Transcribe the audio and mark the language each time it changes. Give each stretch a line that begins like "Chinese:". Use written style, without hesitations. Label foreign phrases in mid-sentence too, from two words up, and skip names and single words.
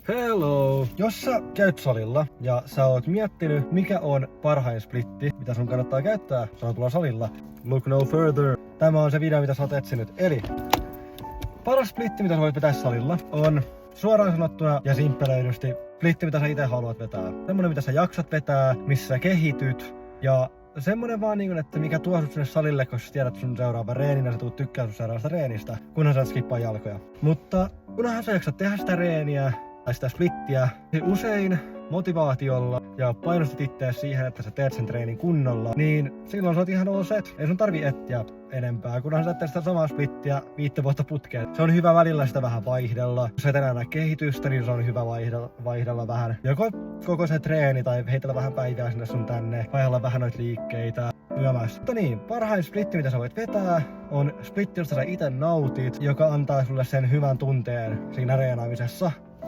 English: Hello!
Finnish: Jos sä käyt salilla ja sä oot miettinyt, mikä on parhain splitti, mitä sun kannattaa käyttää sanotulla salilla,
English: look no further.
Finnish: Tämä on se video, mitä sä oot etsinyt. Eli paras splitti, mitä sä voit vetää salilla, on suoraan sanottuna ja simppelöidysti splitti, mitä sä itse haluat vetää. Semmonen, mitä sä jaksat vetää, missä sä kehityt ja semmonen vaan niin, että mikä tuo sut sinne salille, koska sä tiedät sun seuraava reenin ja sä tuut tykkää sun seuraavasta reenistä, kunhan sä et skippaa jalkoja. Mutta kunhan sä jaksat tehdä sitä reeniä tai sitä splittiä, niin usein motivaatiolla ja painostat itseäsi siihen, että sä teet sen treenin kunnolla, niin silloin sä oot ihan
English: all set.
Finnish: Ei sun tarvi etsiä enempää, kunhan sä teet sitä samaa splittiä 5 vuotta putkeen. Se on hyvä välillä sitä vähän vaihdella. Jos sä et enää näe kehitystä, niin se on hyvä vaihdella vähän. Joko koko se treeni tai heitellä vähän päivää sinne sun tänne, vaihdella vähän noita liikkeitä. Mutta niin, parhain splitti, mitä sä voit vetää, on splitti, josta sä itse nautit, joka antaa sulle sen hyvän tunteen siinä reenaamisessa.